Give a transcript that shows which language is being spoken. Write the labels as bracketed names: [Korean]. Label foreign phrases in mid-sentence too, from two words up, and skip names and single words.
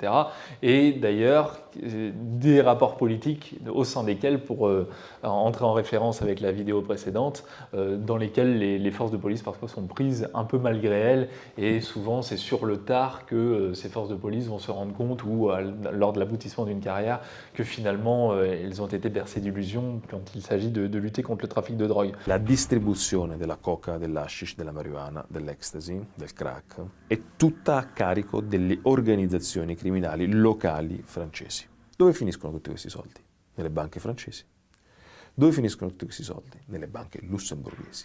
[French] Et d'ailleurs, des rapports politiques au sein desquels, pour entrer en référence avec la vidéo précédente, dans lesquels les forces de police parfois sont prises un peu malgré elles, et souvent c'est sur le tard que ces forces de police vont se rendre compte, ou lors de l'aboutissement d'une carrière, que finalement elles ont été bercées d'illusions quand il s'agit de lutter contre le trafic de drogue. [Italian] La distribuzione della coca, dell'hashish, della marijuana, dell'ecstasy, del crack è tutta a carico delle organizzazioni criminali locali francesi. Dove finiscono tutti questi soldi? Nelle banche francesi. Dove finiscono tutti questi soldi? Nelle banche lussemburghesi.